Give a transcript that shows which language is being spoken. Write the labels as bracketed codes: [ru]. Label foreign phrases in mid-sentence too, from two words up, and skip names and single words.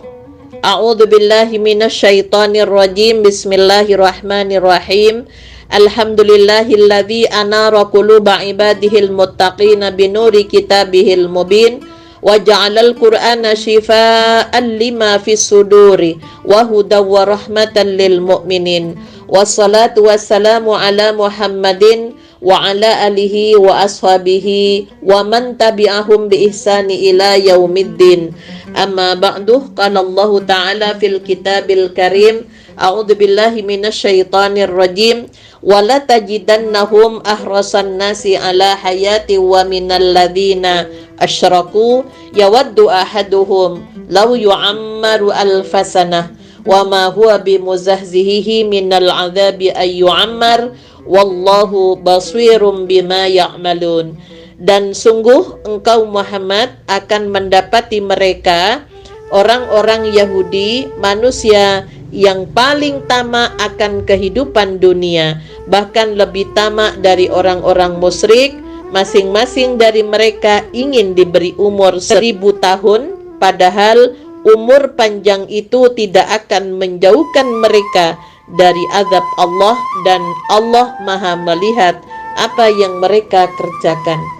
[ar] أعوذ بالله من الشيطان الرجيم. Bismillahirrahmanirrahim. الحمد لله الذي أنار قلوب عباده المتقين بنور كتابه المبين وجعل القرآن شفاء لما في الصدور وهدى ورحمة للمؤمنين. والصلاة والسلام على محمد وعلى آله وأصحابه ومن تبعهم بإحسان إلى يوم الدين. أما بعد قال الله تعالى في الكتاب الكريم أعوذ بالله من الشيطان الرجيم, ولتجدنهم أحرص الناس على حياة ومن الذين أشركوا يود أحدهم لو يعمر ألف سنة وما هو بمزحزحه من العذاب أن يعمر والله بصير بما يعملون. [id] Dan sungguh engkau Muhammad akan mendapati mereka orang-orang Yahudi, manusia yang paling tamak akan kehidupan dunia, bahkan lebih tamak dari orang-orang musyrik. Masing-masing dari mereka ingin diberi umur 1000 tahun, padahal umur panjang itu tidak akan menjauhkan mereka dari azab Allah, dan Allah Maha melihat apa yang mereka kerjakan.